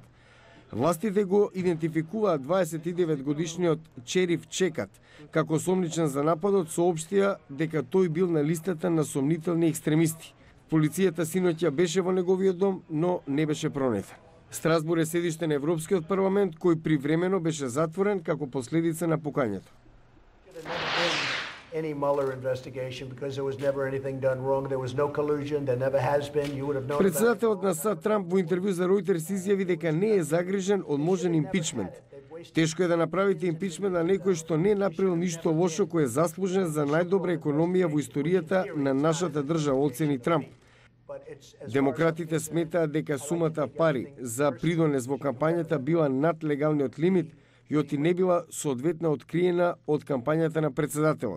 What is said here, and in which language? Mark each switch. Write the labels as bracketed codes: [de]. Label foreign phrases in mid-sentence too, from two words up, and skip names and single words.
[mk] Властите го идентификуваат 29 годишниот Чериф Чекат како осомничен за нападот, соопштија дека тој бил на листата на сомнителни екстремисти. Полицијата синоќа беше во неговиот дом, но не беше пронесен. Страсбур е седиште на Европскиот парламент, кој привремено беше затворен како последица на пукањето. [en] Any Mueller investigation because there was never anything done wrong. There was no collusion. There never has been. You would have known. [mk] Председателот на САД Трамп во интервју за Reuters изјави дека не е загрижен од можен импичмент. Тешко е да направите импичмент на некој што не е направил ништо лошо, кој е заслужен за најдобра економија во историјата на нашата држава, оцени Трамп. Демократите сметаат дека сумата пари за придонес во кампањата била над легалниот лимит и оти не била соодветно откриена од кампањата на председателот.